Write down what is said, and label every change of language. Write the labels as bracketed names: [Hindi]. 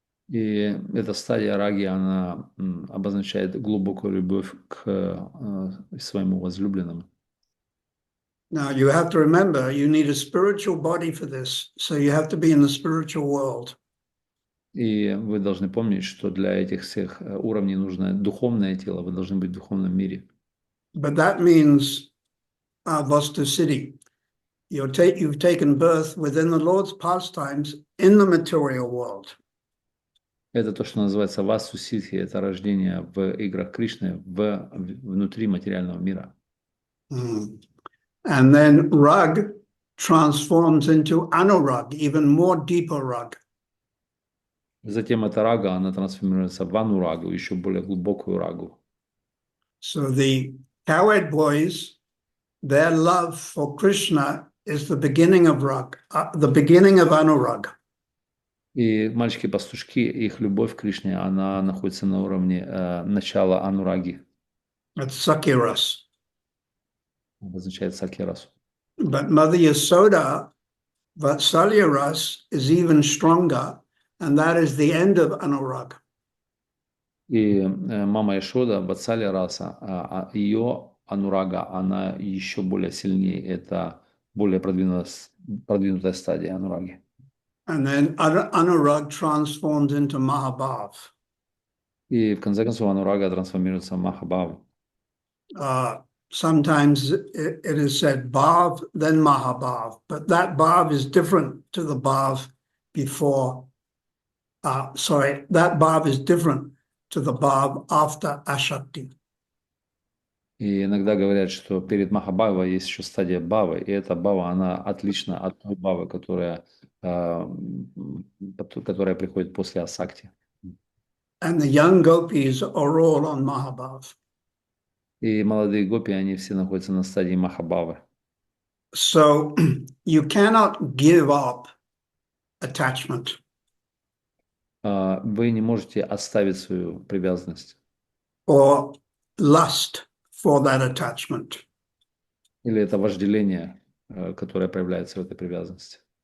[Russian] И эта стадия раги, она обозначает глубокую любовь к своему возлюбленному. [English] Now you have to remember, you need a spiritual body for this, so you have to be in the spiritual world. [Russian] И вы должны помнить, что для этих всех уровней нужно духовное тело, вы должны быть в духовном мире. [English] But that means Vastu Siddhi. You've taken birth within the Lord's pastimes in the material world. [Russian] Это то, что называется васу ситхи, это рождение в играх Кришны внутри материального мира. [English] And then rag transforms into anurag, even more deeper rag. [Russian] Затем эта рага, она трансформируется в анурагу, еще более глубокую рагу. [English] So the cowherd boys, their love for Krishna is the beginning of rag, the beginning of anurag. [Russian] И мальчики-пастушки, их любовь к Кришне, она находится на уровне начала анураги. [English] That's Sakiras. [Russian] Обозначает сакирасу. [English] But Mother Yasoda, Vatsalya Ras, is even stronger, and that is the end of anurag. [Russian] И мама Ешода, Ватсалия раса, ее анурага, она еще более сильнее, это более продвинутая стадия анураги. [English] And then anurag transforms into Mahabhav. [Russian] И в конце концов анурага трансформируется в Махабхаву. [English] Sometimes it is said Bhav, then Mahabhav, but that Bhav is different to the Bhav before. That Bhav is different to the Bhav after Ashakti. [Russian] И иногда говорят, что перед Махабхавой есть еще стадия Бхавы, и эта Бхава, она отлична от той Бхавы, которая приходит после Асакти. [English] And the young gopis are all on Mahabhav. [Russian] И молодые гопи, они все находятся на стадии Махабхавы. [English] So you cannot give up attachment. [Russian] Вы не можете оставить свою привязанность [English] Or lust for that attachment. [Russian] или это вожделение, которое проявляется в этой привязанности.